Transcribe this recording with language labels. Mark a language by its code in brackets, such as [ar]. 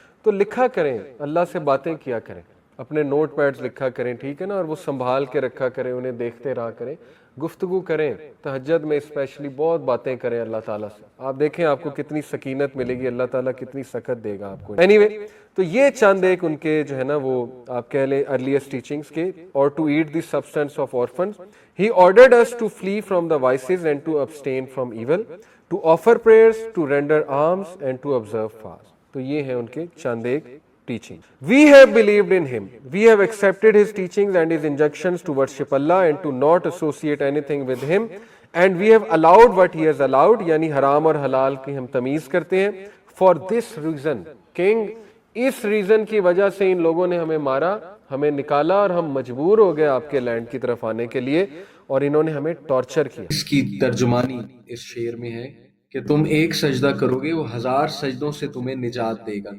[ur] تو لکھا کریں, اللہ سے باتیں کیا کریں, اپنے نوٹ پیڈز لکھا کریں, ٹھیک ہے نا, اور وہ سنبھال کے رکھا کریں, انہیں دیکھتے رہا کریں, گفتگو کریں, تہجد میں اسپیشلی بہت باتیں کریں اللہ تعالیٰ سے. آپ دیکھیں آپ کو کتنی سکینت ملے گی, اللہ تعالیٰ کتنی سکت دے گا آپ کو. اینی وے, تو یہ چند ایک ان کے جو ہے نا وہ آپ کہہ لیں ارلیسٹ ٹیچنگز کے. [en] اور to eat the substance of orphans, he ordered us to flee from the vices and to abstain from evil, to offer prayers, to render alms and to observe fast. [ur] تو یہ ہیں ان کے چند ایک teaching. [en] We have believed in him. We have accepted his teachings and his injunctions to worship Allah and to not associate anything with him. And we have allowed what he has allowed, [ur] یعنی حرام اور حلال کی ہم تمیز کرتے ہیں. [en] For this reason, King, [ur] اس reason کی وجہ سے ان لوگوں نے ہمیں مارا, ہمیں نکالا, اور ہم مجبور ہو گئے آپ کے لینڈ کی طرف آنے کے لیے, اور انہوں نے ہمیں ٹارچر کیا. اس کی ترجمانی اس شعر میں ہے کہ تم ایک سجدہ کرو گے وہ 1000 سجدوں سے تمہیں نجات دے گا.